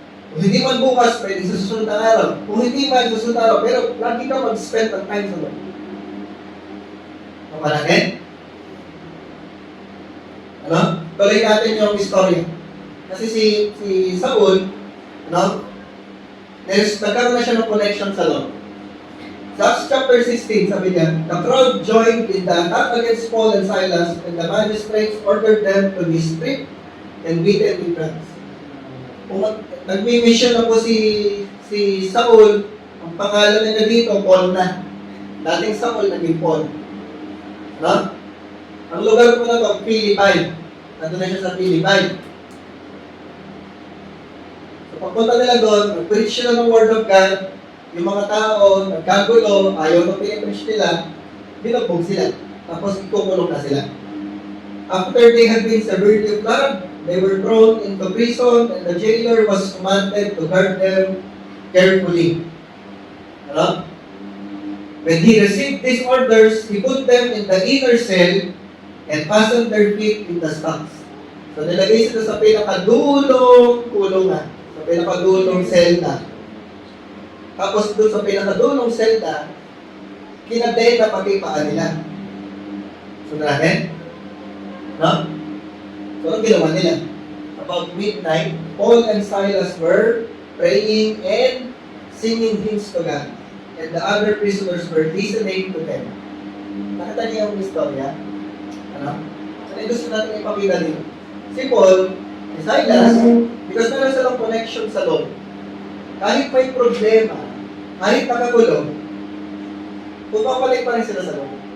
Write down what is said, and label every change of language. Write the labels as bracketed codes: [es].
[tl] Kung hindi man bukas, pwedeng sa susunod na araw. Kung hindi man sa susunod na araw, pero lagi ka mag-spend ng time sa Lord. Kapanakin? Ano? Tuloy natin yung story. Kasi si Saul, ano? Nagkaroon na siya ng connection sa Lord. Sa Acts chapter 16, sabi niya, [en] the crowd joined in the attack against Paul and Silas, and the magistrates ordered them to be stripped and beaten with rods. [tl] Nagmi-mission na po si Saul, ang pangalan niya dito, Paul na. Dating Saul, naging Paul. No? Ang lugar po na ito, Philippi. Nandun na siya sa Philippi. So pagpunta nila doon, nag-preach sila ng Word of God, yung mga tao, nagkagulo, ayaw na pinipreach nila, binugbog sila. Tapos ikukulong na sila. [en] After they had been severely flogged, they were thrown into prison, and the jailer was commanded to guard them carefully. [tl] Ano? [en] When he received these orders, he put them in the inner cell and fastened their feet in the stocks. [tl] So nilagay sila sa pinakadulong kulungan, sa pinakadulong selda. Tapos doon sa pinakadulong selda, kinadeta pati paa nila. So natin? No? So ang ginawa nila? [en] About midnight, Paul and Silas were praying and singing hymns to God. And the other prisoners were listening to them. [tl] Nakita niyo yung istorya? Ano? Ano yung gusto natin ipakita dito? Si Paul, si Silas, because meron silang connection sa Lord. Kahit may problema, kahit nakakulong, pumapalik pa rin sila sa Lord.